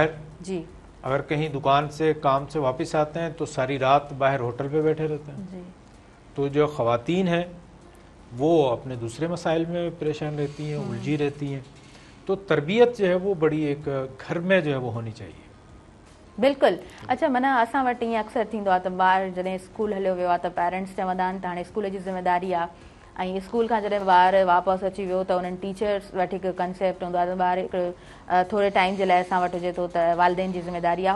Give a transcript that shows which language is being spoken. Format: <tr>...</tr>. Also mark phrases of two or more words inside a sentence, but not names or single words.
<ur>جی اگر کہیں دکان سے کام سے واپس آتے ہیں تو ساری رات باہر ہوٹل پہ بیٹھے رہتے ہیں. جی تو جو خواتین ہیں وہ اپنے دوسرے مسائل میں پریشان رہتی ہیں, الجھی رہتی ہیں. تو تربیت جو ہے وہ بڑی ایک گھر میں جو ہے وہ ہونی چاہیے.</ur> <sd>बिल्कुलु. अच्छा माना असां वटि ईअं अक्सर थींदो आहे त ॿारु जॾहिं स्कूल हलियो वियो आहे त पेरेंट्स चवंदा आहिनि त हाणे स्कूल जी ज़िमेदारी आहे ऐं स्कूल खां जॾहिं ॿारु वापसि अची वियो त उन्हनि टीचर्स वटि हिकु कंसेप्ट हूंदो आहे त ॿारु हिकिड़ो थोरे टाइम जे लाइ असां वटि हुजे थो त वालदेन जी ज़िमेदारी आहे.</sd>